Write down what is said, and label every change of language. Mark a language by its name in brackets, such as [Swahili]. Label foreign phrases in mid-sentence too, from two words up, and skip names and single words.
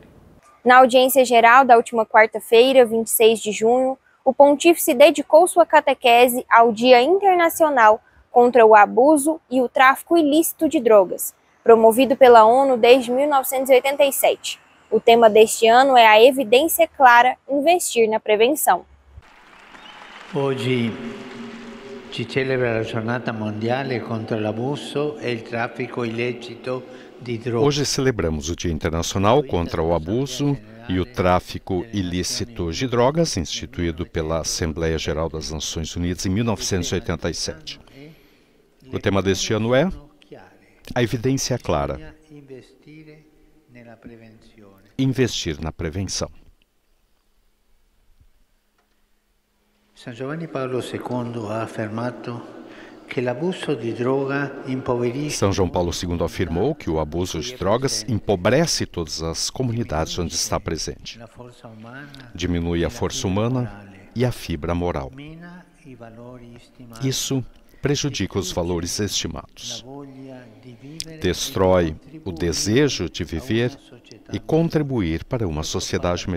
[Portuguese] Na audiência geral da última quarta-feira, 26 de junho, o Pontífice dedicou sua catequese ao Dia Internacional contra o Abuso e o Tráfico Ilícito de Drogas, promovido pela ONU desde 1987. O tema deste ano é a evidência clara, investir na prevenção. [Italian] Hoje si celebra la giornata mondiale contro l'abuso e il traffico illecito di drogas. [Portuguese] Hoje celebramos o Dia Internacional contra o Abuso e o Tráfico Ilícito de Drogas, instituído pela Assembleia Geral das Nações Unidas em 1987. O tema deste ano é a evidência clara, investir na prevenção. [Italian] San Giovanni Paolo II ha affermato que l'abuso di droga impoverisce. [Portuguese] São João Paulo II afirmou que o abuso de drogas empobrece todas as comunidades onde está presente. Diminui a força humana e a fibra moral. Isso prejudica os valores estimados. Destrói o desejo de viver e contribuir para uma sociedade melhor.